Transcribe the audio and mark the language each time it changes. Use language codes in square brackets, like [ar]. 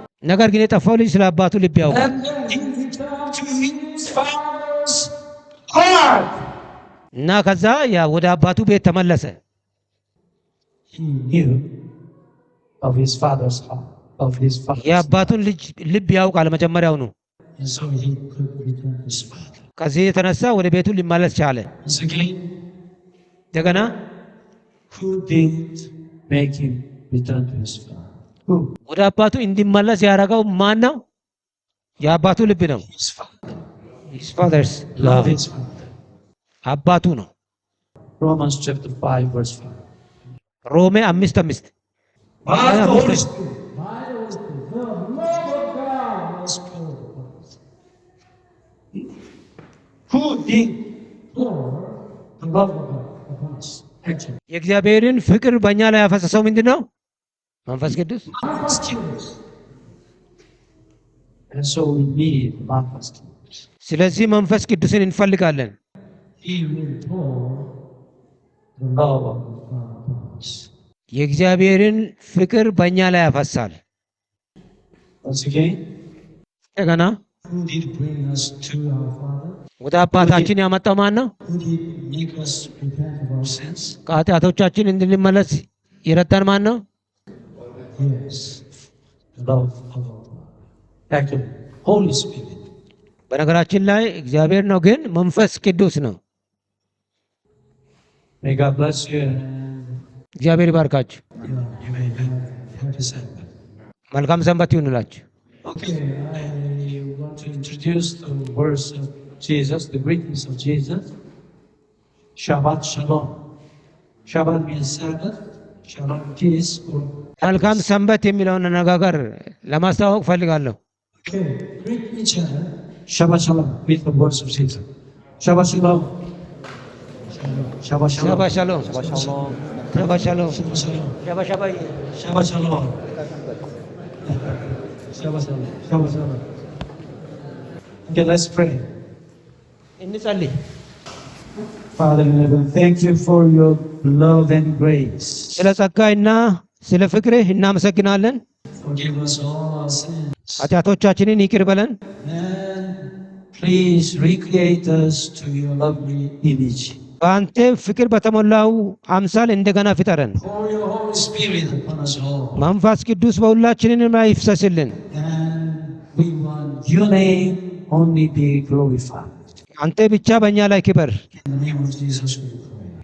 [am] ነገር ግን የጠፋው ልጅ ስለ አባቱ ልብ ያውቃል። [en] And then he returned to his father's heart. [am] እና ከዛ ያ ወደ አባቱ ቤት ተመለሰ። [en] He knew of his father's heart, of his father's heart. [am] የአባቱን ልብ ያውቃል መጀመሪያው ነው። [en] And so he could return to his father. [am] ከዚህ የተነሳ ወደ ቤቱ ሊመለስ ቻለ። [en] Once again, [am] እንደገና [en] who did make him return to his father? Who? [am] ወደ አባቱ እንዲመለስ ያደረገው ማን ነው? የአባቱ ልብ ነው። [en] His father. his father's Love love his father. [am] አባቱ ነው። [en] Romans chapter 5 verse 5. [am] ሮሜ 5:5 [en] By the Holy Spirit. The love of God was poured upon us. Who did pour the love of God upon us? Actually, [am] የእግዚአብሔርን ፍቅር በእኛ ላይ ያፈሰሰው ምንድን ነው? መንፈስ ቅዱስ። Marcus Curious. [en] And so we need Marcus Curious. [am] ስለዚህ መንፈስ ቅዱስን እንፈልጋለን። [en] He will pour the love of God upon us. [am] የእግዚአብሔርን ፍቅር በእኛ ላይ ያፈሳል። [en] Once again, [am] እንደገና [en] who did bring us to our Father? [am] ወደ አባታችን ያመጣው ማን ነው? [en] Who did make us repent of our sins? [am] ከኃጢአቶቻችን እንድንመለስ ይረዳን ማን ነው? [en] Yes, the love of our Father. Actually, Holy Spirit. [am] በነገራችን ላይ እግዚአብሔር ነው፣ ግን መንፈስ ቅዱስ ነው። [en] May God bless you. [am] እግዚአብሔር ይባርካችሁ። [en] You may have a Sabbath. [am] መልካም ሰንበት ይሁንላችሁ። [en] Okay, I want to introduce the words of Jesus, the greetings of Jesus. Shabbat Shalom. Shabbat means Sabbath. Shalom, peace. [am] መልካም ሰንበት የሚለውን አነጋገር ለማስተዋወቅ ፈልጋለሁ። [en] Okay, greet each other. Shabbat shalom with the words of Jesus. Shabbat shalom. Shabbat shalom. [am] ሻባ ሻሎም ሻባ ሻሎም [en] Shabbat shalom. [am] ሻባ ሻባይ [en] Shabbat shalom. Shabbat shalom. Shabbat shalom. Okay, let's pray. [am] እንጸልይ። [en] Father in heaven, thank you for your love and grace. [am] ስለ ጸጋይና ስለ ፍቅርህ እናመሰግናለን። [en] Forgive us all our sins. [am] ኃጢአቶቻችንን ይቅር በለን። [en] And please recreate us to your lovely image. [am] በአንተ ፍቅር በተሞላው አምሳል እንደገና ፍጠረን። [en] Pour your Holy Spirit upon us all. [am] መንፈስ ቅዱስ በሁላችንም ላይ ይፍሰስልን። [en] And we want your name only be glorified. [am] አንተ ብቻ በእኛ ላይ ክበር። [en] In the name of Jesus we pray.